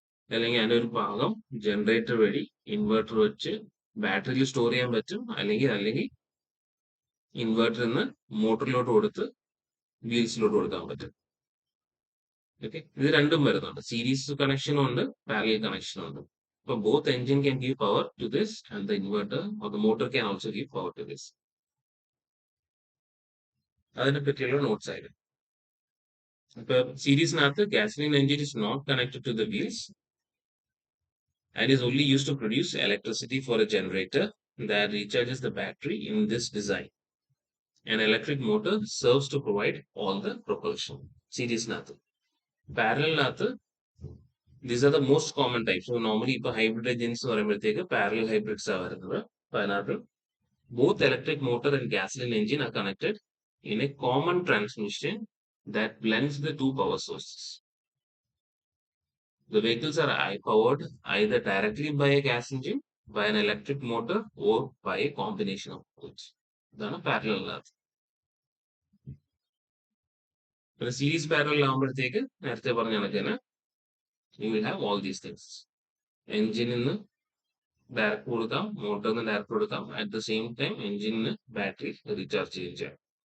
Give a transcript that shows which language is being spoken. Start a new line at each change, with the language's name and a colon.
Malayalam: അല്ലെങ്കിൽ അതിന്റെ ഒരു ഭാഗം ജനറേറ്റർ വഴി ഇൻവെർട്ടർ വെച്ച് ബാറ്ററിയിൽ സ്റ്റോർ ചെയ്യാൻ പറ്റും. അല്ലെങ്കിൽ ഇൻവെർട്ടറിൽ നിന്ന് മോട്ടറിലോട്ട് കൊടുത്ത് വീൽസിലോട്ട് കൊടുക്കാൻ പറ്റും. ഓക്കെ, ഇത് രണ്ടും വരുന്നുണ്ട്. സീരീസ് കണക്ഷനും ഉണ്ട്, പാരലൽ കണക്ഷനും ഉണ്ട്.
English: So both engine can give power to this and the inverter or the motor can also give power to this.
Malayalam: അതിനെ പറ്റിയുള്ള notes ആയിരുന്നു. ഇപ്പൊ സീരീസിനകത്ത്
English: gasoline engine is not connected to the wheels and is only used to produce electricity for a generator that recharges the battery in this design. An electric motor serves to provide all the propulsion.
Malayalam: സീരീസിനകത്ത് പാരലിനകത്ത്
English: these are the most common types. So normally ഇപ്പോൾ hybrid engines
Malayalam: എന്ന് പറയുമ്പോഴത്തേക്ക്
English: parallel hybrids
Malayalam: ആണ് വരുന്നത്. അപ്പൊ അതിനകത്ത്
English: both electric motor and gasoline engine are connected in a common transmission that blends the two power sources. The vehicles are powered either directly by a gas engine, by an electric motor, or by a combination of both.
Malayalam: ഇതാണ് parallel അകത്ത്. പിന്നെ series parallel ആകുമ്പോഴത്തേക്ക് നേരത്തെ പറഞ്ഞ കണക്കിന്
English: you will have all these things.
Malayalam: Engine നിന്ന് direct കൊടുക്കാം, മോട്ടറിന് direct കൊടുക്കാം,
English: at the same time
Malayalam: എഞ്ചിനിന് battery recharge ചെയ്യുകയും ചെയ്യാം.